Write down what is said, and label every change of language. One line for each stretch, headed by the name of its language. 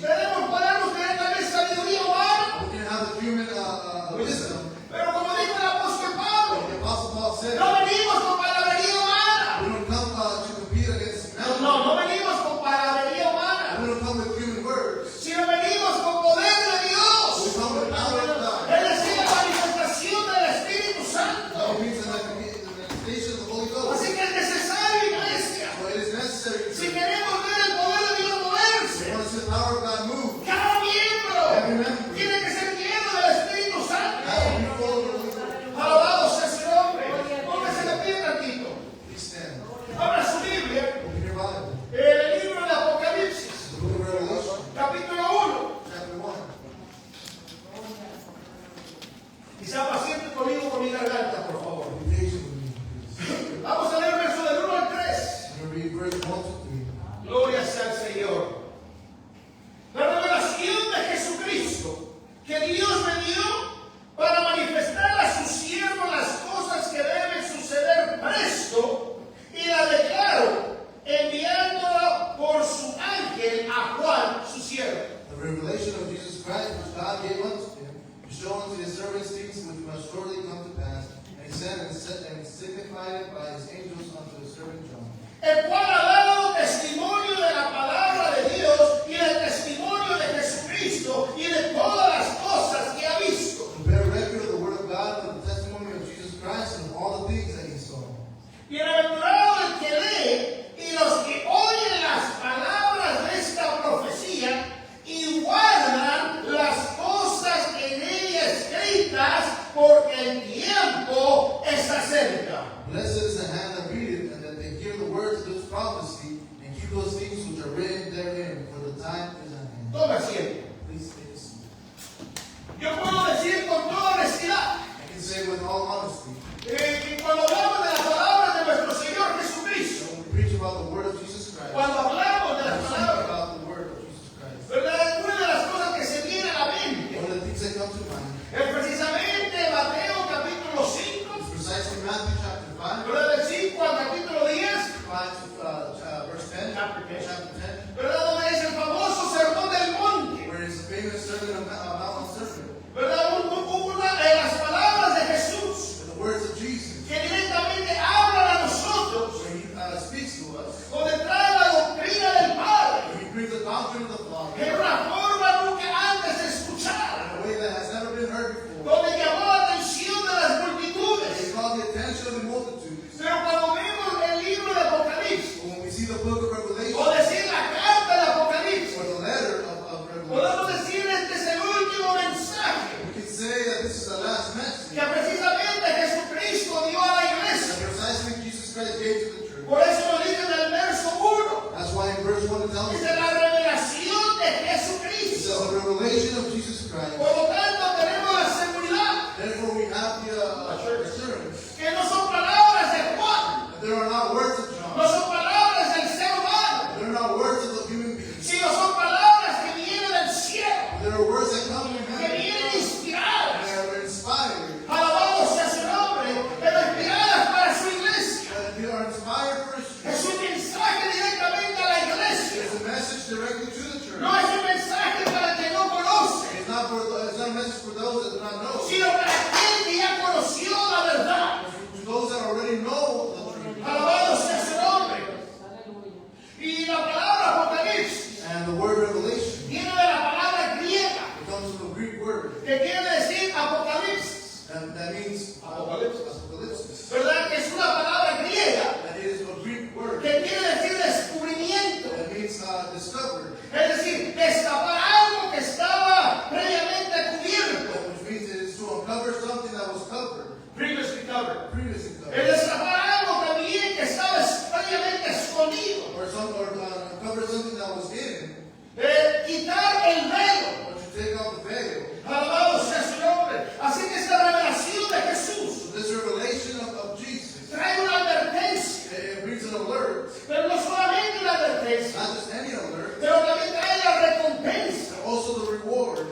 Spanish: podemos tener también sabiduría humana,
English: We can have the human wisdom.
Spanish: pero como dijo el apóstol Pablo,
English: The Apostle Paul said,
Spanish: no venimos con palabrería humana.
English: we don't come to compete against humanity.
Spanish: No venimos con palabrería humana,
English: We don't come with human words.
Spanish: sino venimos con poder de
English: We
Spanish: Dios.
English: come with the power of God.
Spanish: Es decir, la manifestación del Espíritu
English: It
Spanish: Santo.
English: means the manifestation of the Holy Ghost.
Spanish: Así que es necesario, iglesia,
English: So it is necessary
Spanish: si
English: to
Spanish: queremos ver el poder de Dios moverse,
English: want to see the power of God move.
Spanish: cada miembro
English: Every member
Spanish: tiene que ser lleno del Espíritu Santo.
English: has to be full of the Holy Ghost.
Spanish: Alabado sea su nombre. Póngase de pie tantito.
English: Please stand.
Spanish: Abra su Biblia,
English: Open your Bible.
Spanish: el libro de Apocalipsis,
English: The book of Revelation,
Spanish: capítulo 1.
English: chapter 1.
Spanish: Quizá paciente conmigo con mi garganta, por favor.
English: Be patient with me, please.
Spanish: Vamos a leer el verso del 1 al 3.
English: I'm going to read verse 1 to 3.
Spanish: Gloria sea al Señor. La revelación de Jesucristo que Dios me dio para manifestar a sus siervos las cosas que deben suceder presto, y la declaro enviándola por su ángel a Juan, su siervo.
English: The revelation of Jesus Christ, which God gave unto him, to show unto his must shortly come to pass. And he sent and signified it by his angels unto his servant John.
Spanish: El cual ha dado testimonio de la palabra de Dios y del testimonio de Jesucristo y de todas las cosas que ha visto.
English: To bear record of the word of God and the testimony of Jesus Christ and of all the things that he saw.
Spanish: Bienaventurado el que lee y los que oyen las palabras de esta profecía y guardan las cosas en ella escritas, porque el tiempo está cerca.
English: Blessed is the hand that readeth, and that they hear the words of this prophecy, and keep those things which are written therein, for the time is at hand.
Spanish: Toma asiento.
English: Please take a seat.
Spanish: Yo puedo decir con toda honestidad
English: I can say with all honesty,
Spanish: que cuando hablamos de las palabras de nuestro Señor Jesucristo,
English: when we preach about the word of Jesus Christ,
Spanish: cuando hablamos de
English: when
Spanish: las
English: we speak
Spanish: palabras,
English: about the word of Jesus Christ,
Spanish: ¿verdad? Una de las cosas que se viene a la mente
English: one of the things that come to mind
Spanish: es precisamente Mateo capítulo 5,
English: is precisely Matthew chapter 5,
Spanish: ¿verdad? Del 5 al capítulo 10,
English: 5 to verse 10, Chapter 10. chapter 10,
Spanish: ¿verdad? Donde es el famoso sermón del monte,
English: where it's a famous sermon of Mount Sermon,
Spanish: ¿verdad? Una de las palabras de Jesús
English: and the words of Jesus,
Spanish: que directamente hablan a nosotros,
English: where he speaks to us,
Spanish: donde trae la doctrina del Padre,
English: where he brings the doctrine of the Father
Spanish: en una forma nunca antes escuchada,
English: in a way that has never been heard before.
Spanish: donde llamó la atención de las
English: He
Spanish: multitudes.
English: called the attention of the multitudes.
Spanish: Pero cuando vemos el libro de Apocalipsis,
English: But when we see the book of
Spanish: o
English: Revelation,
Spanish: decir la carta de Apocalipsis,
English: or the letter of Revelation,
Spanish: podemos decir este es el último mensaje
English: we can say that this is the last message
Spanish: que precisamente Jesucristo dio a la
English: that
Spanish: iglesia.
English: precisely Jesus Christ gave to the church.
Spanish: Por eso lo dice en el verso 1,
English: That's why in verse 1 it tells
Spanish: dice
English: us
Spanish: la revelación de
English: it's
Spanish: Jesucristo.
English: the revelation of Jesus Christ.
Spanish: Por lo tanto, tenemos la seguridad
English: Therefore we have the assurance
Spanish: que no son palabras de Juan,
English: that there are not words of
Spanish: no
English: John,
Spanish: son palabras del ser humano,
English: there are not words of the human being,
Spanish: sino son palabras que vienen del cielo,
English: there are words that come from
Spanish: que
English: heaven,
Spanish: vienen inspiradas.
English: that are inspired,
Spanish: Alabado sea su nombre, pero inspiradas para su iglesia.
English: that they are inspired for his
Spanish: Es
English: church.
Spanish: un mensaje directamente a la iglesia.
English: It's a message directly to the church.
Spanish: No es un mensaje para el que no conoce,
English: It's not a message for those that do not know.
Spanish: sino para aquel que ya conoció la verdad.
English: To those that already know the truth.
Spanish: Alabado sea su nombre. Y la palabra Apocalipsis
English: And the word revelation,
Spanish: viene de la palabra griega,
English: it comes from the Greek word,
Spanish: que quiere decir Apocalipsis,
English: and that means
Spanish: Apocalipsis.
English: apocalypsis.
Spanish: ¿verdad? Que es una palabra griega
English: That is a Greek word.
Spanish: que quiere decir descubrimiento.
English: That means discovered,
Spanish: Es decir, destapar algo que estaba previamente cubierto.
English: which means it is to uncover something that was covered, Previously covered. previously
Spanish: El
English: covered,
Spanish: destapar algo también que estaba previamente escondido.
English: or uncover something that was hidden,
Spanish: Quitar el velo.
English: or to take off the veil.
Spanish: Alabado sea su nombre. Así que esta revelación de Jesús
English: So this revelation of Jesus,
Spanish: trae una advertencia.
English: it brings an alert,
Spanish: Pero no solamente una advertencia,
English: not just any alert,
Spanish: pero también trae la recompensa
English: but also the reward